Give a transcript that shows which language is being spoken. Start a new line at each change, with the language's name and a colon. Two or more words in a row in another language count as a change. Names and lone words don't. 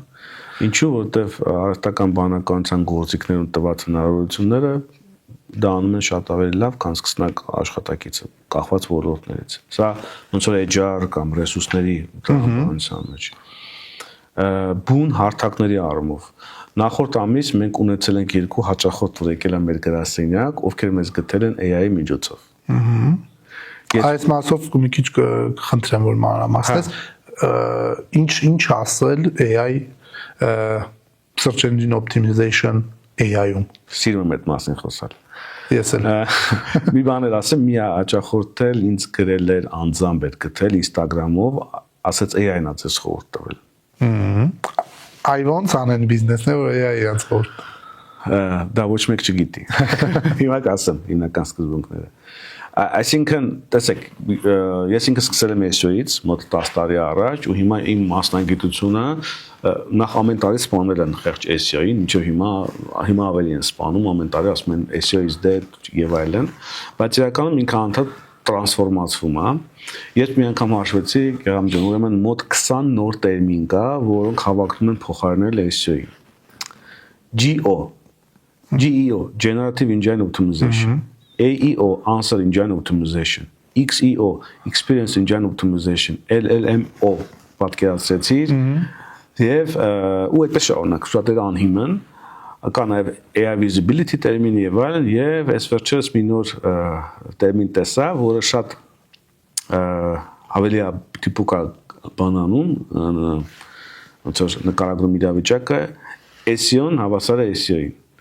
Armenian: Ինչու, որտեվ արհեստական բանականության գործիքներում տված հնարավորությունները դա անում են շատ ավելի լավ, քան սկսնակ աշխատակիցը, կախված ոլորտներից։ Սա ոնց որ HR կամ ռեսուրսների տրամաբանության մեջ։ Բուն հարթակների առումով նախորդ ամիս մենք ունեցել ենք 2 հաճախորդ, որ եկել են մեր գրասենյակ, ովքեր մեզ գտել են AI միջոցով։ Այս մասով մի քիչ կխնդրեմ, որ մանրամասնես, ինչ ասել
English: AI search engine optimization
Armenian: AI-ում։ Սիրում եմ այդ մասին խոսալ։ Ես էլ։ Մի բան էլ ասեմ, մի հաճախորդ էլ ինձ գրել էր անձամբ էր գտել Instagram-ով, ասեց AI-ն է ձեզ խորհուրդ տվել։ Այ ոնց անեն բիզնեսն է, որ AI իրանց խորհուրդ։ Դա ոչ մեկ չգիտի։ Հիմա կասեմ հիմնական սկզբունքները։ Այսինքն, տեսեք, ես ինքս սկսել եմ SEO-ից մոտ 10 տարի առաջ ու հիմա իմ մասնագիտությունը նախ ամեն տարի սպանել են խեղճ SEO-ին, ինչու հիմա ավելի են սպանում, ամեն տարի ասում են
English: SEO is dead
Armenian: եւ այլն, բայց իրականում ինքը անդադ տրանսֆորմացվում է։ Ես մի անգամ հաշվեցի, Գերամջան, ուրեմն մոտ 20 նոր տերմին կա, որոնք հավակնում են փոխարինել SEO-ին։
English: GEO, Generative Engine Optimization, AEO, Answer Engine Optimization, XEO, Experience Engine Optimization, LLMO,
Armenian: պատկերացրեցիր, եւ ու այդպես շարունակ, շատերը անհիմն են, կա նաեւ
English: AI Visibility
Armenian: տերմին եւ այլն, եւ այս վերջերս մի նոր տերմին տեսա, որը շատ ավելի տիպուկա բանանում, ոնց որ նկարագրում իրավիճակը, SEO-ն հավասար է SEO-ին։